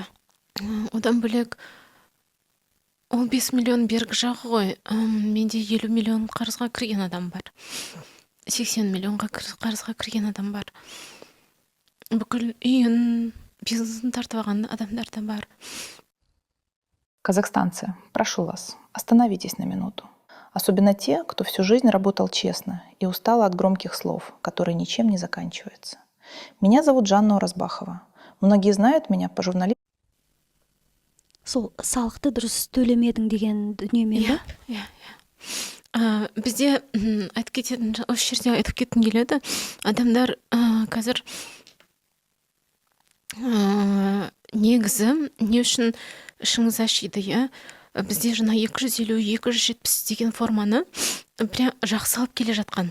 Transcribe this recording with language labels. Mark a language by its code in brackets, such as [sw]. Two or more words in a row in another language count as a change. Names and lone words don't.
[kk] Одан бөлек ол 5 миллион бергі жағы ғой. Менде 50 миллион қарызға кірген адам бар. 80 миллионға қарызға кірген адам бар. Бүкіл үйін, бизнесін тартып алған адамдар да бар. [ru] Казахстанцы, прошу вас, остановитесь на минуту. Особенно те, кто всю жизнь работал честно и устал от громких слов, которые ничем не заканчиваются. Меня зовут Жанна Оразбахова. Многие знают меня по журналистике. [kk] Сол салықты дұрыс төлемедің деген дүниемен ба? Иә. Бізде айтып кететін, осы жерде айтып кеткім келеді. Адамдар қазір негізі не үшін ішіңіз ашиды, Бізде жаңа 250-270 деген форманы прям жақсы алып келе жатқан.